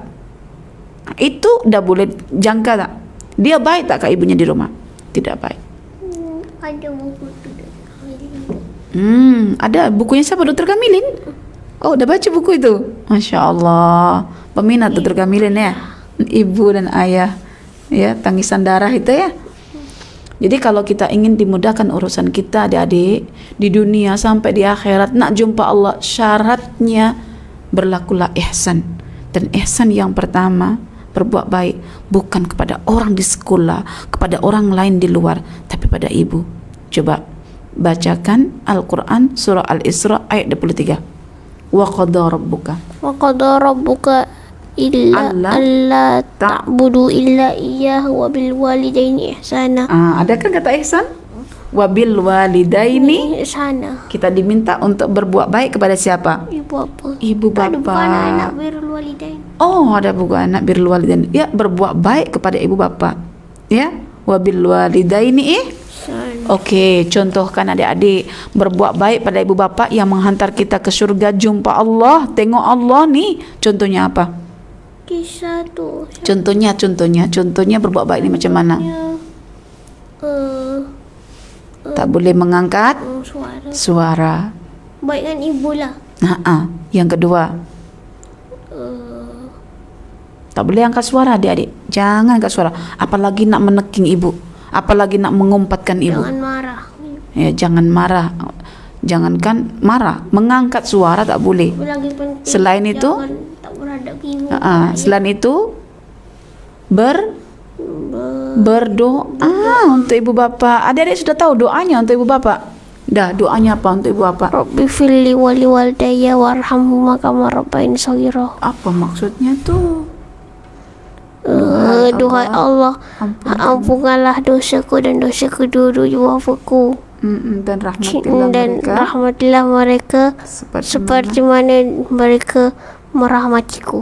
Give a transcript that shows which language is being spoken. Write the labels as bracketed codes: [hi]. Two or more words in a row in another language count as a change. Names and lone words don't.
[ms] Itu dah boleh jangka tak? Dia baik tak ke ibunya di rumah? Tidak baik. Ada buku tu. Ada bukunya siapa? Dr. Kamilin? Oh, dah baca buku itu? Masya Allah. Peminat Dr. Kamilin ya? Ibu dan ayah. Ya, tangisan darah itu ya. Jadi kalau kita ingin dimudahkan urusan kita adik-adik di dunia sampai di akhirat, nak jumpa Allah, syaratnya berlakulah ihsan. Dan ihsan yang pertama, berbuat baik bukan kepada orang di sekolah, kepada orang lain di luar, tapi pada ibu. Coba bacakan Al-Quran surah Al-Isra ayat 23. [ar] وقضى ربك إلا ألا تعبدوا إلا إياه وبالوالدين إحسانا. [ms] Ada kan kata ihsan? [ar] وبالوالدين [ms] Ihsana. kita diminta untuk berbuat baik kepada siapa? Ibu apa? Ibu Ada bukan bapa. anak [ar] بر الوالدين. [ms] Oh, ada buku anak [ar] بر الوالدين. [ms] Ya, berbuat baik kepada ibu bapa. [ar] Ya, وبالوالدين Ihsana. [ms] Okey, contohkan adik-adik berbuat baik pada ibu bapa yang menghantar kita ke syurga, jumpa Allah, tengok Allah ni. Contohnya apa? Kisah tu. Contohnya berbuat baik ni macam mana? Tak boleh mengangkat suara. Baik dengan ibu lah. Yang kedua, tak boleh angkat suara adik-adik. Jangan angkat suara. Apalagi nak meneking ibu. Apalagi nak mengumpatkan ibu. Jangan marah. Ya, jangan marah. Jangankan marah, mengangkat suara tak boleh. Lagi penting. Selain itu, jangan tak beradab ke ibu. selain itu berdoa untuk ibu bapa. Adik-adik sudah tahu doanya untuk ibu bapa? Dah, doanya apa untuk ibu bapa? [ar] رب اغفر لي ولوالدي وارحمهما كما ربياني صغيرا. [ms] Apa maksudnya tu? Duhai Allah, ampunkanlah dosaku dan dosa kedua-dua ibu bapaku. Dan rahmatilah mereka seperti mana mereka merahmatiku